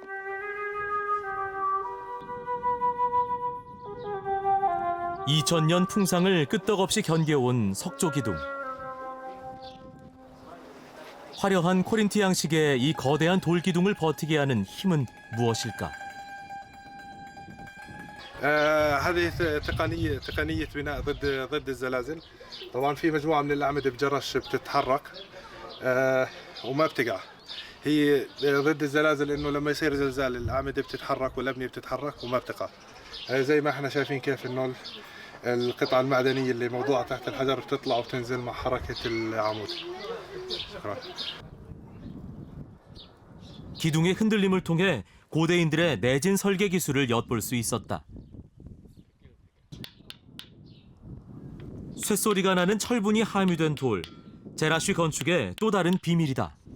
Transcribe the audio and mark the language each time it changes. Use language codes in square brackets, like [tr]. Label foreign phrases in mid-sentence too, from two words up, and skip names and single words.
[ko] (2000년) 풍상을 끄떡없이 견뎌온 석조 기둥. 화려한 코린트 양식의 이 거대한 돌 기둥을 버티게 하는 힘은 무엇일까? [ar] هذه تقنية بناء ضد الزلازل. طبعا في مجموعة من الأعمدة بجرش بتتحرك وما بتقع. هي ضد الزلازل إنه لما يصير زلزال الأعمدة بتتحرك والأبنية بتتحرك وما بتقع. زي ما احنا شايفين كيف إنه القطعة المعدنية اللي موضوعة تحت الحجر بتطلع وبتنزل مع حركة العمود. شكرا. [ko] 기둥의 흔들림을 통해 고대인들의 내진 설계 기술을 엿볼 수 있었다. 쇳소리가 나는 철분이 함유된 돌, 제라쉬 건축의 또 다른 비밀이다.